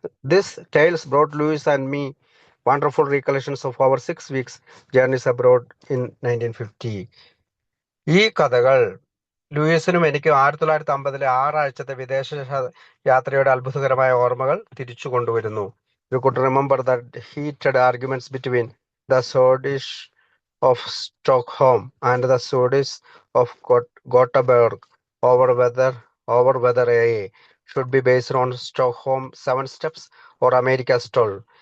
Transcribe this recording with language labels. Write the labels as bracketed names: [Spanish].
[English] This tales brought Lewis and me wonderful recollections of our 6 weeks journeys abroad in 1950. [Malayalam] ഈ കഥകൾ ലൂയിസിനും എനിക്കും 1950-ലെ 6 ആഴ്ചത്തെ വിദേശ യാത്രയുടെ അത്ഭുതകരമായ ഓർമ്മകൾ തിരിച്ചു കൊണ്ടുവരുന്നു. [English] You could remember the heated arguments between the Swedish of Stockholm and the Swedish of Gothenburg over whether AA should be based on Stockholm 7 steps or America's 12.